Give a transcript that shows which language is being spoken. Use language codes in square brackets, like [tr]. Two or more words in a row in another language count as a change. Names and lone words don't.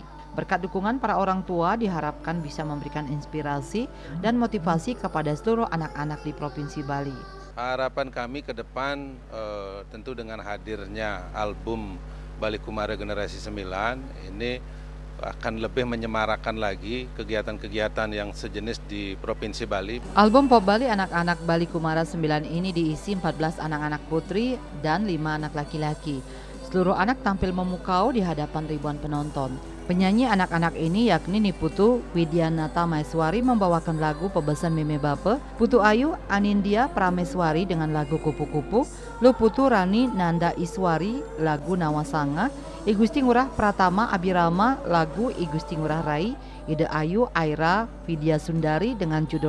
[id] Berkat dukungan para orang tua diharapkan bisa memberikan inspirasi dan motivasi kepada seluruh anak-anak di Provinsi Bali. Harapan kami ke depan tentu dengan hadirnya album Bali Kumara Generasi 9 ini akan lebih menyemarakan lagi kegiatan-kegiatan yang sejenis di Provinsi Bali. Album Pop Bali Anak-anak Bali Kumara 9 ini diisi 14 anak-anak putri dan 5 anak laki-laki. Seluruh anak tampil memukau di hadapan ribuan penonton. Penyanyi anak-anak ini yakni Niputu Widyanata Maeswari membawakan lagu Pebesan Meme Bape, Putu Ayu Anindya Prameswari dengan lagu Kupu-Kupu, Luputu Rani Nanda Iswari lagu Nawasanga, I Gusti Ngurah Pratama Abirama lagu I Gusti Ngurah Rai, Ide Ayu Aira Vidya Sundari dengan judul